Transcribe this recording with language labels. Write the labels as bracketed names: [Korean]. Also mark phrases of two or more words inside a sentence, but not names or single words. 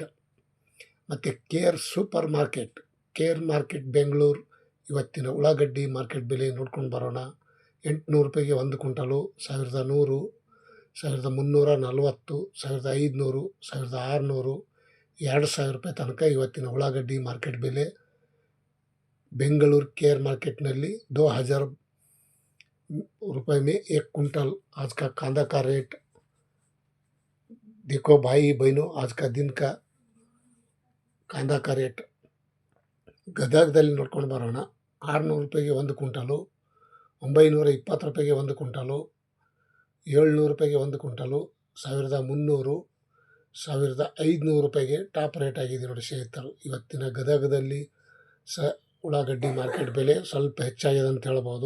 [Kannada] ಮತ್ತು ಕೇರ್ ಸೂಪರ್ ಮಾರ್ಕೆಟ್, ಕೇರ್ ಮಾರ್ಕೆಟ್ ಬೆಂಗಳೂರು ಇವತ್ತಿನ ಉಳ್ಳಾಗಡ್ಡಿ ಮಾರ್ಕೆಟ್ ಬೆಲೆ ನೋಡ್ಕೊಂಡು ಬರೋಣ. 800 ರೂಪಾಯಿಗೆ 1 ಕ್ವಿಂಟಲು, 1100, 1340, 1500, 1600, 2000 ರೂಪಾಯಿ ತನಕ ಇವತ್ತಿನ ಉಳ್ಳಾಗಡ್ಡಿ ಮಾರ್ಕೆಟ್ ಬೆಲೆ. ಬೆಂಗಳೂರು ಕೇರ್ ಮಾರ್ಕೆಟ್ನಲ್ಲಿ [Hindi] 2000 रुपये में 1 क्विंटल। आज का कांदा का रेट देखो भाई बहनों, आज का दिन का कांदा का रेट [Kannada] ಗದಗದಲ್ಲಿ ನೋಡ್ಕೊಂಡು ಬರೋಣ. 600 ರೂಪಾಯಿಗೆ 1 ಕ್ವಿಂಟಲು, 920 ರೂಪಾಯಿಗೆ 1 ಕ್ವಿಂಟಲು, 700 ರೂಪಾಯಿಗೆ 1 ಕ್ವಿಂಟಲು, 1300, 1500 ರೂಪಾಯಿಗೆ [English] top rate [Kannada] ಆಗಿದೆ ನೋಡಿ ಸ್ನೇಹಿತರು. ಇವತ್ತಿನ ಗದಗದಲ್ಲಿ ಉಳ್ಳಾಗಡ್ಡಿ ಮಾರ್ಕೆಟ್ ಬೆಲೆ ಸ್ವಲ್ಪ ಹೆಚ್ಚಾಗಿದೆ ಅಂತ ಹೇಳ್ಬೋದು.